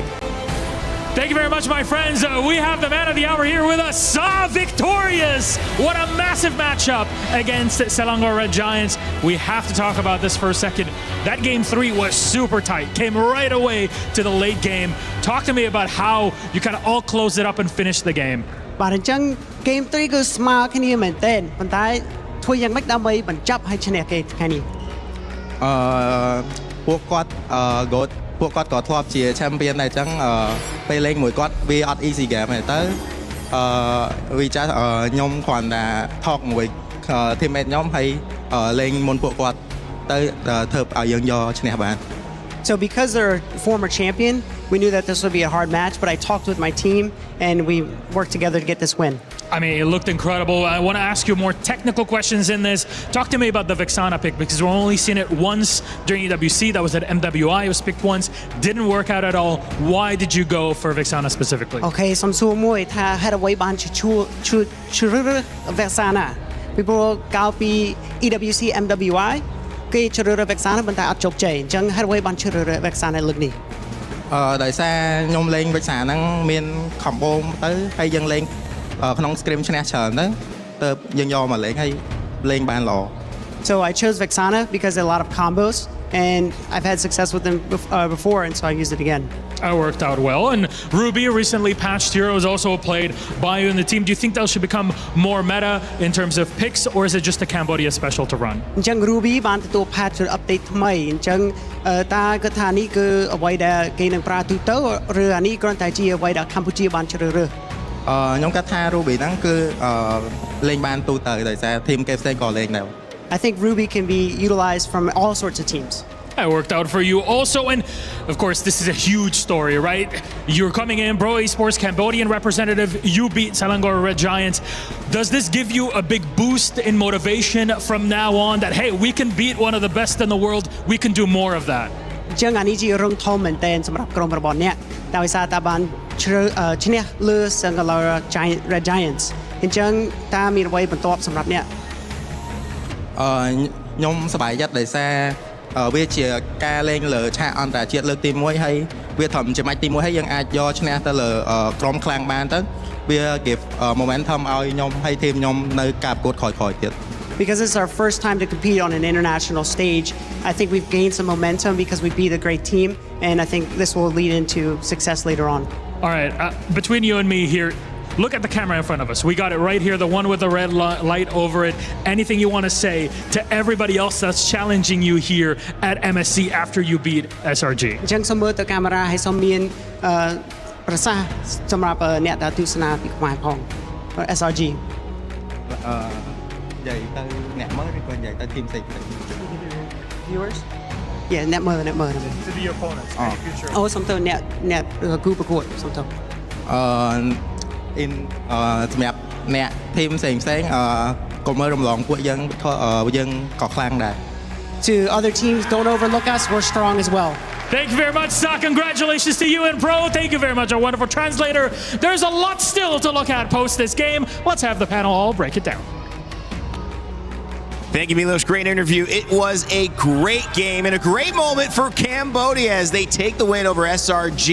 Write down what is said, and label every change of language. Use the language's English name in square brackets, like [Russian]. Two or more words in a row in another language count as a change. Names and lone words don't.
[English] Thank you very much, my friends. We have the man of the hour here with us, Saw victorious. What a massive matchup against Selangor Red Giants. We have to talk about this for a second. That game 3 was super tight. Came right away to the late game. Talk to me about how you kind of all closed it up and finished the game. [Khmer] បាទអញ្ចឹង Game 3 គឺស្មើគ្នាមែនទែនប៉ុន្តែធ្វើយ៉ាងម៉េចដើម្បីបញ្ចប់ហើយឈ្នះគេថ្ងៃនេះ ពួកគាត់ពួកគាត់ក៏ធ្លាប់ជា champion ដែរអញ្ចឹងពេលលេងមួយគាត់វាអត់ [English] easy game [Khmer] ទេទៅវាចាស់ខ្ញុំគ្រាន់តែ talk មួយ teammate ខ្ញុំហើយលេងមុនពួកគាត់ទៅធ្វើឲ្យយើងយកឈ្នះបាន [English] So because they're a former champion, we knew that this would be a hard match, but I talked with my team and we worked together to get this win. I mean, it looked incredible. I want to ask you more technical questions in this. Talk to me about the Vexana pick, because we've only seen it once during EWC. That was at MWI. It was picked once. Didn't work out at all. Why did you go for Vexana specifically? [Khmer] Okay, សំសួរមួយថាហេតុអ្វីបានឈ្មោះ Vexana ពីព្រោះកាលពី EWC MWI គេជ្រើសរើស Vexana ប៉ុន្តែអត់ជោគជ័យអញ្ចឹងហេតុអ្វីបានជ្រើសរើស Vexana លើកនេះ ដោយសារខ្ញុំលេង Vexana ហ្នឹងមាន combo ទៅហើយយើងលេងក្នុង scrim ឈ្នះច្រើនទៅយើងយកមកលេងហើយលេងបានល្អ [English] So I chose Vexana because there are a lot of combos and I've had success with them before, and so I used it again. It worked out well. And Ruby, recently patched heroes, also played by you in the team. Do you think those should become more meta in terms of picks, or is it just a Cambodia special to run? [Khmer] អញ្ចឹង Ruby បានទទួល [English] patch update [Khmer] ថ្មីអញ្ចឹងតើគាត់ថានេះគឺអ្វីដែលគេនឹងប្រើទូទៅឬអានេះគ្រាន់តែជាអ្វីដែលកម្ពុជាបានជ្រើសរើស ខ្ញុំគិតថា Ruby ហ្នឹងគឺលេងបានទូទៅដោយសារ team គេផ្សេងក៏លេងដែរ [English] I think Ruby can be utilized from all sorts of teams. That worked out for you also. And of course, this is a huge story, right? You're coming in, Bro Esports Cambodian representative. You beat Selangor Red Giants. Does this give you a big boost in motivation from now on that, hey, we can beat one of the best in the world. We can do more of that. [Khmer] អញ្ចឹងអានេះជារឿងធំមែនទែនសម្រាប់ក្រុមរបស់អ្នកតែដោយសារតែបានឈ្នះលើ Selangor Red Giants អញ្ចឹងតើមានអ្វីបន្ទាប់សម្រាប់អ្នក ខ្ញុំសប្បាយចិត្តដោយសារវាជាការលេងលើឆាកអន្តរជាតិលើកទី1ហើយវាត្រឹមជាម៉ាច់ទី1ហើយយើងអាចយកឈ្នះទៅលើក្រុមខ្លាំងបានទៅវា [English] give momentum [Khmer] ឲ្យខ្ញុំហើយทีมខ្ញុំនៅការប្រកួតក្រោយៗទៀត [English] Because it's our first time to compete on an international stage, I think we've gained some momentum because we beat a great team, and I think this will lead into success later on. All right, between you and me here, look at the camera in front of us. We got it right here, the one with the red light over it. Anything you want to say to everybody else that's challenging you here at MSC after you beat SRG? [Khmer] អញ្ចឹងសូមមើលទៅកាមេរ៉ាហើយសូមមានប្រសាសន៍សម្រាប់អ្នកដែលទស្សនាពីខ្មែរផង SRG និយាយទៅអ្នកមើលឬក៏និយាយទៅធីមផ្សេងៗ [English] Viewers Yeah អ្នកមើល To the opponents future [Khmer] អូសូមទៅអ្នកគូប្រកួតសូមទៅ សម្រាប់អ្នកធីមផ្សេងៗកុំមើលរំលងពួកយើងក៏ខ្លាំងដែរ [English] To other teams, don't overlook us. We're strong as well. Thank you very much, Sa. Congratulations to you and Pro. Thank you very much, our wonderful translator. There's a lot still to look at post this game. Let's have the panel all break it down. Thank you, Milos. Great interview. It was a great game and a great moment for Cambodia as they take the win over SRG.